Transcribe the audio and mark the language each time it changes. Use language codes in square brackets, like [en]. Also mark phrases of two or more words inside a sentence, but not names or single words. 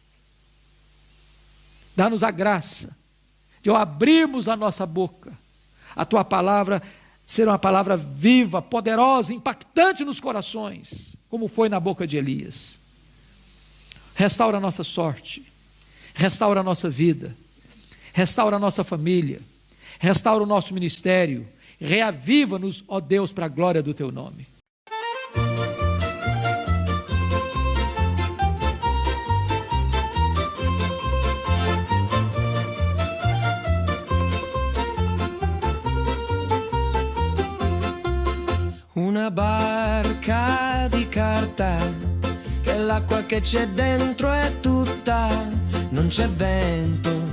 [pt] Dá-nos a graça de, ao abrirmos a nossa boca, a tua palavra ser uma palavra viva, poderosa, impactante nos corações, como foi na boca de Elias. Restaura a nossa sorte, restaura a nossa vida, restaura a nossa família, restaura o nosso ministério, reaviva-nos, ó Deus, para a glória do Teu nome. [it] Una barca di carta, che l'acqua che c'è dentro è tutta, non c'è vento,